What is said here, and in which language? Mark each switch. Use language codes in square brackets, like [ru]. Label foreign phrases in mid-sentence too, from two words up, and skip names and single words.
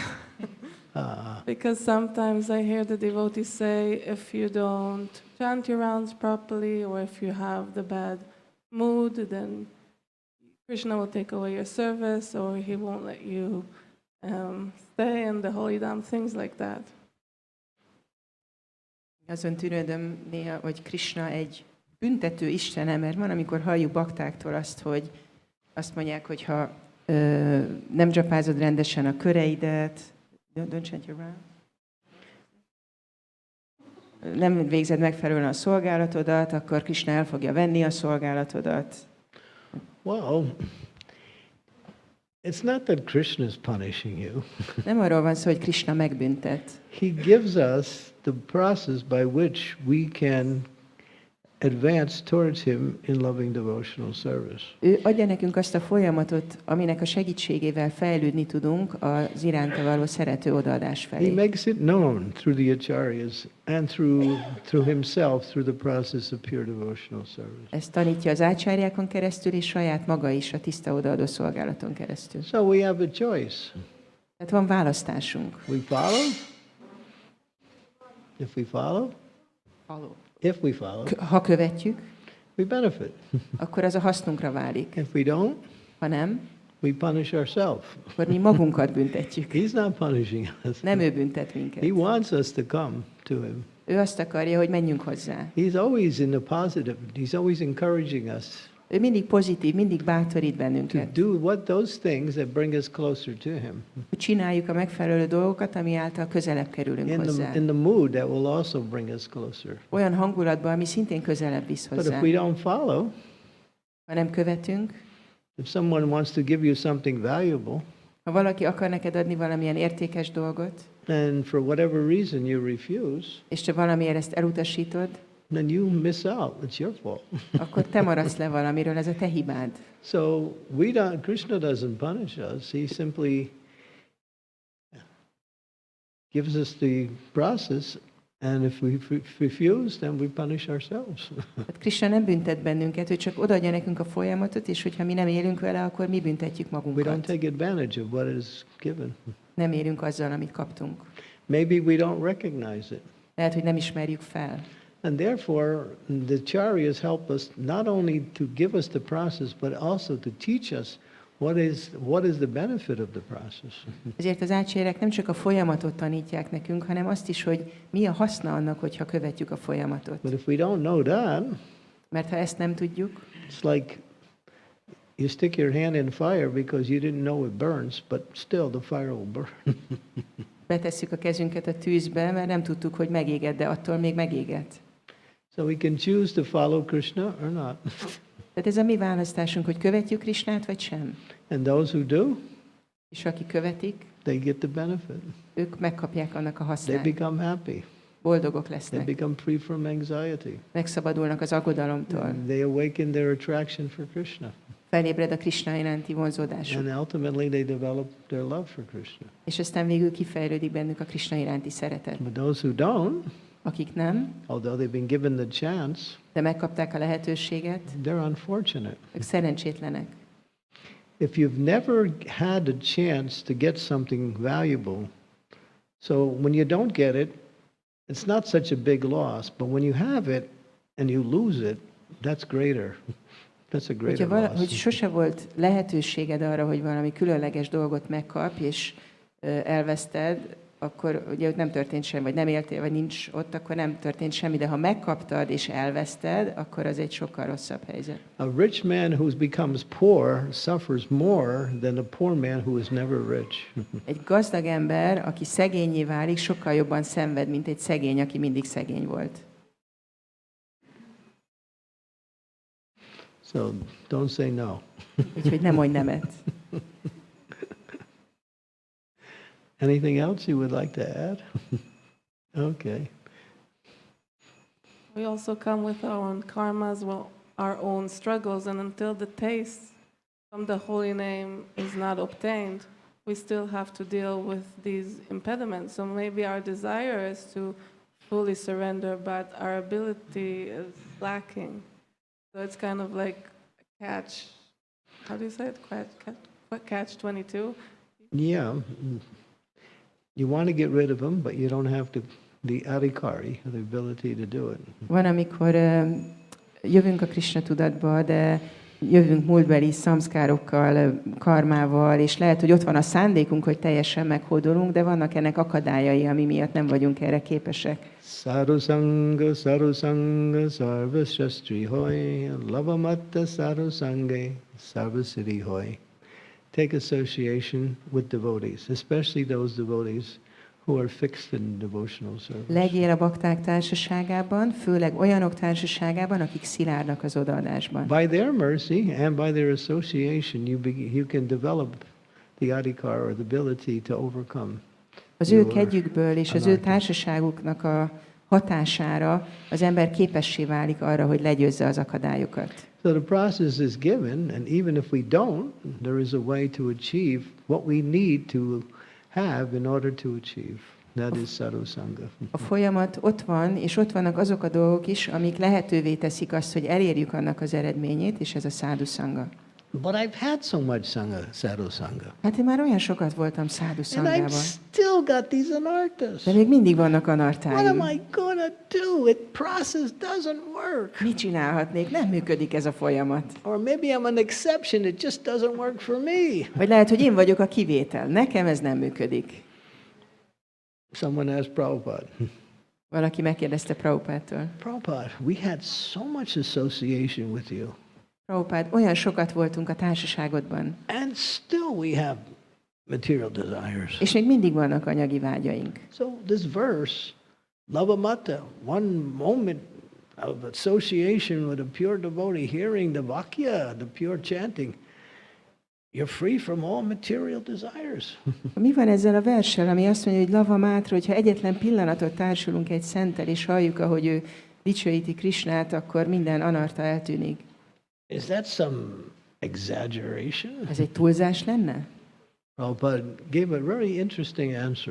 [en] Because sometimes I hear the devotees say, if you don't chant your rounds properly, or if you have the bad mood, then Krishna will take away your service, or he won't let you stay in the holy dham, things like that. [hu] Azon tűnődöm néha, hogy Krishna egy büntető istene, mert van, amikor halljuk baktáktól azt, hogy azt mondják, hogy ha nem dzsapázod rendesen a köreidet, [en] don't chant your round. [hu] Nem végzed megfelelően a szolgálatodat, akkor Krishna el fogja venni a szolgálatodat. [en] Well, it's not that Krishna is punishing you. [hu] Nem arról van szó, hogy Krishna megbüntet. [en] He gives us the process by which we can advance towards him in loving devotional service. [hu] Ő adja nekünk azt a folyamatot, aminek a segítségével fejlődni tudunk az iránta való szerető odaadás [en] He [hu] felé. [en] makes it known through the acharyas and through himself through the process of pure devotional service. [hu] Ezt tanítja az ácsárjákon keresztül, és saját maga is a tiszta odaadó szolgálaton keresztül. [en] So we have a choice. [hu] Tehát van választásunk. [en] We follow. If we follow, [hu] Ha követjük, [en] we benefit. [hu] akkor az a hasznunkra válik. [en] If we don't, [hu] Ha nem, [en] we punish ourselves. [hu] akkor mi magunkat büntetjük. [en] He's not punishing us. [hu] Nem ő büntet minket. [en] He wants us to come to him. [hu] Ő azt akarja, hogy menjünk hozzá. [en] He's always in the positive. He's always encouraging us [hu] Ő mindig pozitív, mindig bátorít [en] to [hu] bennünket. [en] do those things that bring us closer to him. [hu] Hogy csináljuk a megfelelő dolgokat, ami által közelebb kerülünk hozzá. [en] In the mood that will also bring us closer. [hu] Olyan hangulatban, ami szintén közelebb visz [en] But [hu] hozzá. [en] if we don't follow, [hu] Ha nem követünk, [en] If someone wants to give you something valuable, [hu] Ha valaki akar neked adni valamilyen értékes dolgot, [en] and for whatever reason you refuse, [hu] és te valamiért ezt elutasítod, [en] then you miss out. It's your fault. [hu] akkor te maradsz le valamiről, ez a te hibád. [en] So Krishna doesn't punish us. He simply gives us the process, and if we refuse, then we punish ourselves. [hu] Hát Krishna nem büntet bennünket, hogy csak odaadja nekünk a folyamatot, és hogyha mi nem élünk vele, akkor mi büntetjük [en] We don't [hu] magunkat. [en] take advantage of what is given. [hu] Nem élünk azzal, amit kaptunk. [en] Maybe we don't recognize it. [hu] Lehet, hogy nem ismerjük fel. [en] And therefore, the Acharyas help us not only to give us the process, but also to teach us what is the benefit of the process. [hu] Ezért az ácsérek nem csak a folyamatot tanítják nekünk, hanem azt is, hogy mi a haszna annak, hogyha követjük a folyamatot. [en] But if we don't know that, [hu] Mert ha ezt nem tudjuk, [en] it's like you stick your hand in fire because you didn't know it burns, but still the fire will burn. [hu] betesszük a kezünket a tűzbe, mert nem tudtuk, hogy megéged, de attól még megéget. [en] So we can choose to follow Krishna or not. [hu] Tehát ez a mi választásunk, hogy követjük Krisnát, vagy sem. [en] And those who do, [hu] És akik követik, [en] they get the benefit. [hu] ők megkapják annak a [en] They [hu] hasznát. [en] become happy. [hu] Boldogok [en] They [hu] lesznek. [en] become free from anxiety. [hu] Megszabadulnak az aggodalomtól. [en] They awaken their attraction for Krishna. [hu] Felébred a Krisna iránti vonzódásuk. [en] And ultimately they develop their love for Krishna. [hu] És aztán végül kifejlődik bennük a Krisna iránti szeretet. [en] But those who don't, [hu] Akik nem, [en] although they've been given the chance, [hu] de megkapták a lehetőséget, [en] they're unfortunate. [hu] ők szerencsétlenek. [en] If you've never had a chance to get something valuable, so when you don't get it, it's not such a big loss. But when you have it and you lose it, that's greater. That's a greater [hu] Hogy [en] loss. [hu] sose volt lehetőséged arra, hogy valami különleges dolgot megkap, és elveszted, akkor ugye ott nem történt semmi, vagy nem éltél, vagy nincs ott, akkor nem történt semmi, de ha megkaptad és elveszted, akkor az egy sokkal rosszabb helyzet. [en] A rich man who becomes poor suffers more than a poor man who is never rich. [hu] Egy gazdag ember, aki szegénnyé válik, sokkal jobban szenved, mint egy szegény, aki mindig szegény volt. [en] So don't say no. [hu] Úgyhogy nem mondj nemet. [en] Anything else you would like to add? Okay. We also come with our own karmas, our own struggles, and until the taste from the holy name is not obtained, we still have to deal with these impediments. So maybe our desire is to fully surrender, but our ability is lacking. So it's kind of like a catch. How do you say it? Catch 22. Yeah. You want to get rid of them, but you don't have the adhikari, the ability to do it. [hu] Van, amikor jövünk a Krishna tudatba, de jövünk múltbeli szamszkárokkal, karmával, és lehet, hogy ott van a szándékunk, hogy teljesen meghódolunk, de vannak ennek akadályai, ami miatt nem vagyunk erre képesek. [bn] সাধুসঙ্গ, সর্বশাস্ত্রে কয়, লবমাত্র সাধুসঙ্গে, সর্বসিদ্ধি হয়. [en] Take association with devotees, especially those devotees who are fixed in devotional service. [hu] Legyél a bakták társaságában, főleg olyanok társaságában, akik szilárdak az odaadásban. [en] By their mercy and by their association, you can develop the adhikar or the ability to overcome. [hu] Az ő kegyükből és az ő társaságuknak a hatására az ember képessé válik arra, hogy legyőzze az akadályokat. [en] So the process is given, and even if we don't, there is a way to achieve what we need to have in order to achieve. That is sadhusanga. [hu] A folyamat ott van, és ott vannak azok a dolgok is, amik lehetővé teszik azt, hogy elérjük annak az eredményét, és ez a sadhusanga. [en] But I've had so much sadhusanga. [hu] Hát én már olyan sokat voltam [en] And I've [hu] sadhusangában, [en] still got these anarthas. [hu] de még mindig vannak [en] What am [hu] anartáim. [en] I gonna do? It process doesn't work. [hu] Mit csinálhatnék? Nem működik ez a folyamat. [en] Or maybe I'm an exception. It just doesn't work for me. [hu] Vagy lehet, hogy én vagyok a kivétel. Nekem ez nem működik. [en] Someone asked Prabhupada, [hu] Valaki megkérdezte Prabhupádtól. [en] Prabhupada, we had so much association with you. [hu] Prabhupád, olyan sokat voltunk a társaságodban, [en] And still we have material desires. [hu] és még mindig vannak anyagi vágyaink. [en] So this verse, Lavamata, one moment of association with a pure devotee, hearing the Vakya, the pure chanting, you're free from all material desires. [hu] Mi van ezzel a verssel, ami azt mondja, hogy [bn] লব মাত্র, [hu] hogyha egyetlen pillanatot társulunk egy szenttel, és halljuk, ahogy ő dicsőíti Krisnát, akkor minden anarta eltűnik. [en] Is that some exaggeration? [hu] Ez egy túlzás lenne? [en] Prabhupada gave a very interesting answer.